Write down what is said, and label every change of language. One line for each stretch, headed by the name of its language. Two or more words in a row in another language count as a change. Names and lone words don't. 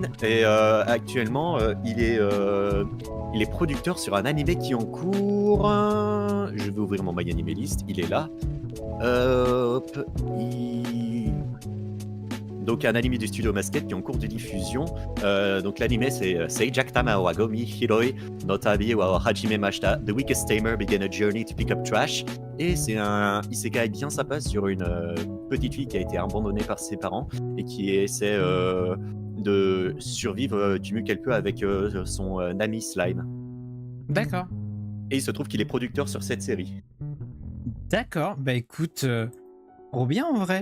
French: Et actuellement, il est producteur sur un animé qui est en cours. Je vais ouvrir mon My Anime List. Il est là. Hop, donc un anime du studio Masquette qui est en cours de diffusion. Donc l'anime c'est Seijak Tama wa Gomi Hiroi no Tabi wa Hajime Mashita.
English: The Weakest Tamer began a journey to pick up trash.
French: Et c'est un isekai bien sympa sur une petite fille qui a été abandonnée par ses parents et qui essaie de survivre du mieux qu'elle peut avec son ami Slime. d'accord. Et il se trouve qu'il est producteur sur cette série. D'accord, bah écoute, trop bien en vrai.